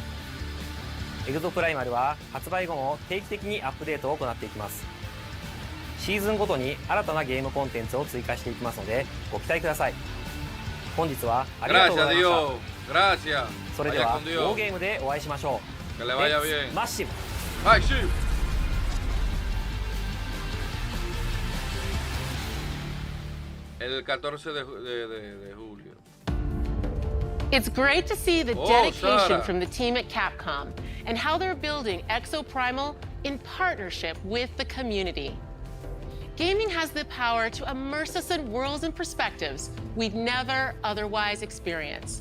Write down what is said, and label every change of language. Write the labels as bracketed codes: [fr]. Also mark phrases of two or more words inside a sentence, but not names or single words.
[ja] エグゾプライマルは発売後も定期的にアップデートを行っていきます。シーズンごとに新たなゲームコンテンツを追加していきますのでご期待ください。本日はありがとうございました。それではウォーゲームでお会いしましょう。レッツマッシブ。 [es] El 14 de julio. [en] It's great to see the dedication Sarah. from the team at Capcom and how they're building Exoprimal in partnership with the community. Gaming has the power to immerse us in worlds and perspectives we'd never otherwise experience.